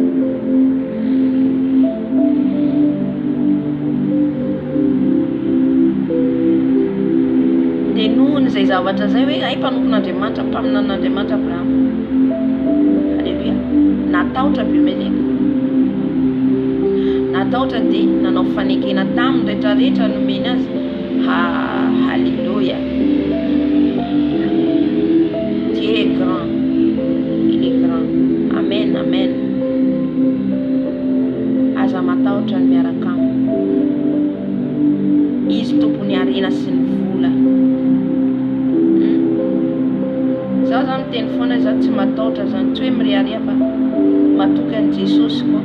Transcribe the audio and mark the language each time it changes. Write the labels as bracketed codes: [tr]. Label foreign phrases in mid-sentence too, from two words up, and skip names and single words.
[mg] Dia nohony izay zavatra zay hoe ay mpanompon'Andriamanitra, mpaminan'Andriamanitra Abrahama. Halleluja. Natahotra Abimeleka. Natahotra dia nanao fanekena taminy rehetrarehetra nomeny azy. [fr] Halleluja. Dieu est grand. Il est grand. Amen, amen. [mg] Aza matahotra ny miaraka aminy. Izy tompony arena sy ny vola. Zaho zany miteny foana zaho tsy matahotra zany, tsy hoe miriaria fa matoky an'i Jesosy koa.